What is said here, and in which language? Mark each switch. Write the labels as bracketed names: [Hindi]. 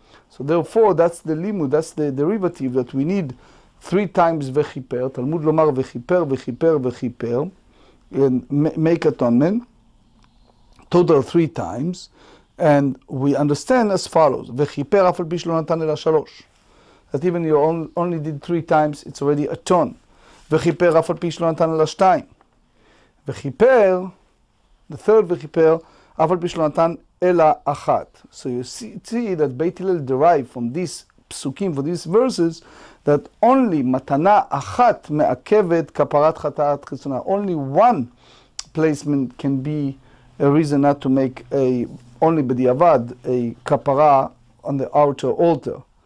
[English] So therefore, that's the limud, that's the derivative that we need 3 times vechiper, [Hebrew] Talmud lomar vechiper, vechiper, vechiper, [English] and make atonement, total 3 times, and we understand as follows, [Hebrew] vechiper afal pi shelo natan ela 3. [English] That even you only did 3 times, it's already atoned. [Hebrew] Vechiper אף על פי שלא נתן אלא 2. וחיפר, [English] the third [Hebrew] וחיפר, אף על פי שלא נתן אלא 1. [English] So you see that Beit Hillel derived from these psukim, for these verses, that only [Hebrew] מתנה אחת מעכבת כפרת חטאת חיצונה. [English] Only one placement can be a reason not to make only b'diavad, a kapara on the outer altar.